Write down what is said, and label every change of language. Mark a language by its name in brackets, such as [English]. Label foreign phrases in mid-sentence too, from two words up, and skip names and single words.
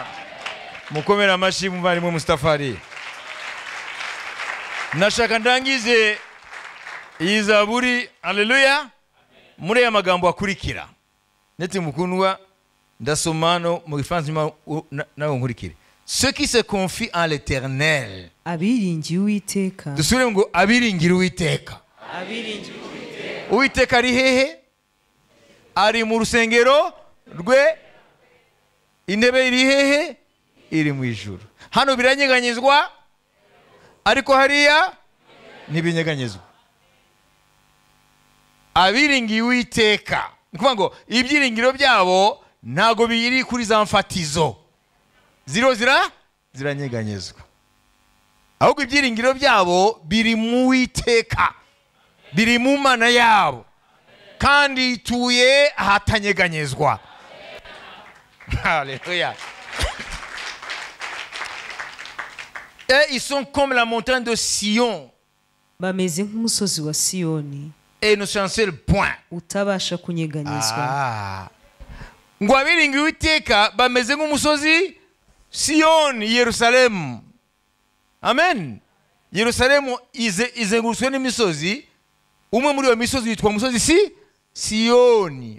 [Kinyarwanda] Mukomera amashyi muvandimwe Mustafari. Nashaka ndangize iyi zaburi, haleluya, muri aya magambo akurikira. Ndetse mukundwa ndasoma no mu Gifaransa nawe nkurikire. [French] Ceux qui se confient en l'Éternel. [Kinyarwanda] Abiringiye Uwiteka. Dusubire ngo abiringira Uwiteka. Uwiteka ari hehe? Ari mu rusengero rwe. Intebe iri hehe? Iri mu ijuru. Hano biranyeganyezwa, ariko hariya ntibinyeganyezwa. Abiringiye Uwiteka, ni kuvuga ngo ibyiringiro byabo ntago biri kuri za mfatizo ziranyeganyezwa, ahubwo ibyiringiro byabo biri mu Uwiteka, biri mu Mana yabo, kandi ituye ahatanyeganyezwa. [French] Alléluia. Et ils sont comme la montagne de Sion. [Kinyarwanda] Bameze nk'umusozi wa Siyoni [French] Et nous sommes sur le point. [Kinyarwanda] utabasha kunyeganyezwa. Ngo abiringiye Uwiteka bameze nk'umusozi Siyoni, Yerusalemu. Amen. Yerusalemu izengurutswe n'imisozi, umwe muri iyo misozi yitwa umusozi Siyoni.